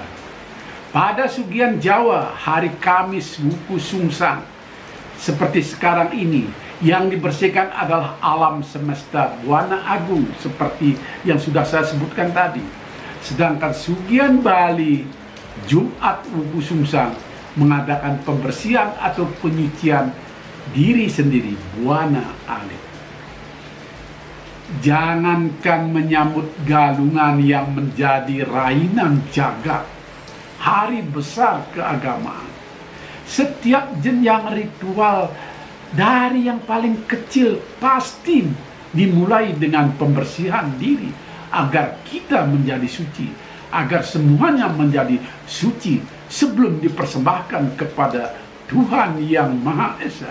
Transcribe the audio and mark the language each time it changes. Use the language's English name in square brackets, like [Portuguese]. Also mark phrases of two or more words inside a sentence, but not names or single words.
[Indonesian] Pada sugihan Jawa, hari Kamis Wuku Sungsang, seperti sekarang ini, yang dibersihkan adalah alam semesta Buana Agung, seperti yang sudah saya sebutkan tadi. Sedangkan sugihan Bali, Jumat Wuku Sungsang, mengadakan pembersihan atau penyucian diri sendiri, Buana Alit. Jangankan menyambut galungan yang menjadi [Balinese] rainan jagat, [Indonesian] hari besar keagamaan. Setiap jenjang ritual dari yang paling kecil pasti dimulai dengan pembersihan diri agar kita menjadi suci, agar semuanya menjadi suci sebelum dipersembahkan kepada Tuhan yang Maha Esa.